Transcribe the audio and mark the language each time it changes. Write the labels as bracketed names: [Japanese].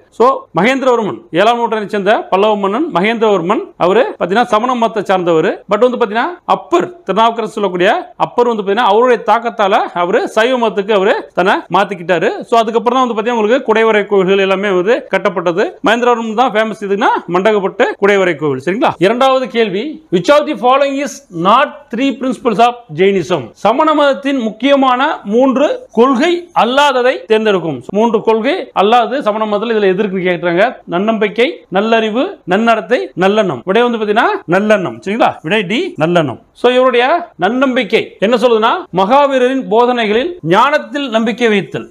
[Tamil] So Mahendravarman 7ஆம் நூற்றாண்டை சேர்ந்த பல்லவ மன்னன் மகேந்திரவர்மன் அவரு பாத்தீங்கன்னா சமண மதத்தை சார்ந்தவர். பட் வந்து பாத்தீங்கன்னா அப்பர் திருநாவுக்கரசர் சொல்லக்கூடிய அப்பர் வந்து பாத்தீங்கன்னா அவருடைய தாக்கத்தால அவரு சைவ மதத்துக்கு அவரு தன்னை மாத்திக்கிட்டாரு. சோ அதுக்கப்புறம் தான் வந்து பாத்தீங்கன்னா உங்களுக்கு குடைவரை கோவில்கள் எல்லாமே வந்து கட்டப்பட்டது. மகேந்திரவர்மன் தான் ஃபேமஸ். இதுனா மண்டகப்பட்டு குடைவரை கோவில். சரிங்களா? இரண்டாவது கேள்வி, [English] which of the following is not 3 principles of Jainism? [Tamil] சமண மதத்தின் முக்கியமான 3 கொள்கை அல்லாததை தேர்ந்தெடுக்கும். 3 கொள்கை அல்லாத சமண மதத்தில் இதுல எதிர்க்கு கேட்கிறாங்க. நன்னம்பிக்கை, நல்லறிவு, நன்னடத்தை, நல்லெண்ணம். விடை வந்து பாத்தீங்கன்னா நல்லெண்ணம். சரிங்களா? விடை டி நல்லெண்ணம். சோ இவருடைய நன்னம்பிக்கை என்ன சொல்லுதுன்னா, மகாவீரரின் போதனைகளில் ஞானத்தில் நம்பிக்கை வைத்தல்.